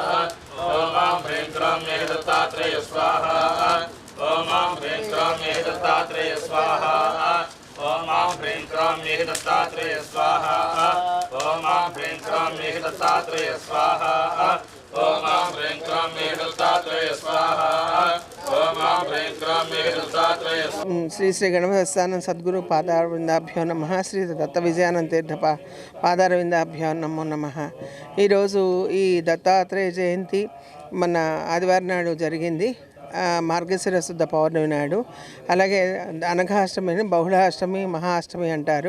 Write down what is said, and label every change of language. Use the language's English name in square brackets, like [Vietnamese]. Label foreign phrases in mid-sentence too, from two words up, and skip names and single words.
[Sanskrit] ओम आं ह्रीं क्रों मेघदत्तात्रेय स्वाहा ओम आं ह्रीं क्रों मेघदत्तात्रेय स्वाहा ओम आं ह्रीं क्रों मेघदत्तात्रेय स्वाहा ओम आं ह्रीं क्रों मेघदत्तात्रेय स्वाहा ओम आं ह्रीं क्रों मेघदत्तात्रेय स्वाहा ओम आं ह्रीं क्रों मेघदत्तात्रेय శ్రీ శ్రీ గణపతిస్థానం సద్గురు పాదారవిందాభ్యో నమ శ్రీ దత్త విజయానంద తీర్థ పాదారవిందాభ్యో నమో నమ. [Telugu] ఈరోజు ఈ దత్తాత్రేయ జయంతి మన ఆదివారం నాడు జరిగింది. మార్గశిర శుద్ధ పౌర్ణమి నాడు. అలాగే అనఘాష్టమిని బహుళాష్టమి మహాష్టమి అంటారు.